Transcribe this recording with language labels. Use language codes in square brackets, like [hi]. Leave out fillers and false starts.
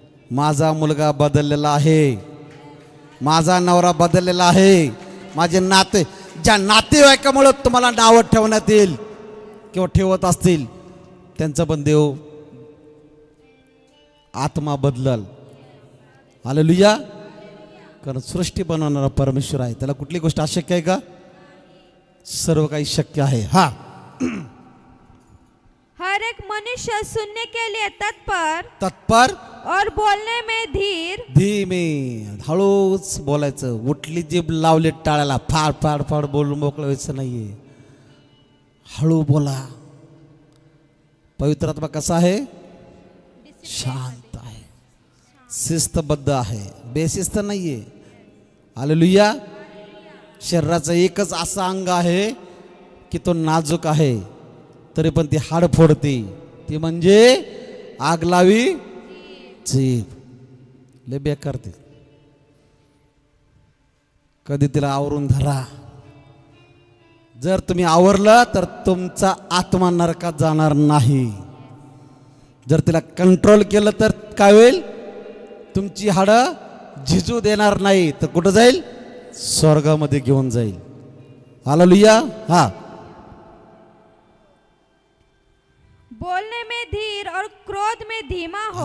[mr] माझा मुलगा बदललेला आहे, माझा नवरा बदललेला आहे, माझे नाते, ज्या नातेवाईकामुळे तुम्हाला नावं ठेवण्यात येईल किंवा ठेवत असतील त्यांचं पण देव आत्मा बदलल। हालेलुया। कारण सृष्टी बनवणारा परमेश्वर आहे, त्याला कुठली गोष्ट अशक्य आहे का? सर्व काही शक्य आहे। हा, [hi] हर एक मनुष्य सुनने के लिए तत्पर तत्पर और बोलने में धीर, धीमे, [mr] हळूच बोलायचं। उठली जीभ लावली टाळ्याला, फाड फाड फाड बोलून मोकळं व्हायचं नाहीये, हळू बोला। पवित्र आत्मा कसा आहे? शांत आहे, शिस्तबद्ध आहे, बेशिस्त नाहीये। हालेलुया। शरीराचं एकच असं अंग आहे की तो नाजूक आहे, तरी पण ती हाड फोडते, ती म्हणजे आग लावी जीभ। लय बेकार ते, कधी तिला आवरून धरा। जर तुम्ही आवरलं तर तुमचा आत्मा नरकात जाणार नाही, जर तिला कंट्रोल केलं तर काय होईल? तुमची हाडं झिजू देणार नाही, तर कुठं जाईल? स्वर्गामध्ये घेऊन जाईल। हालेलुया। हा, [hi] बोलने में धीर और क्रोध में धीमा हो।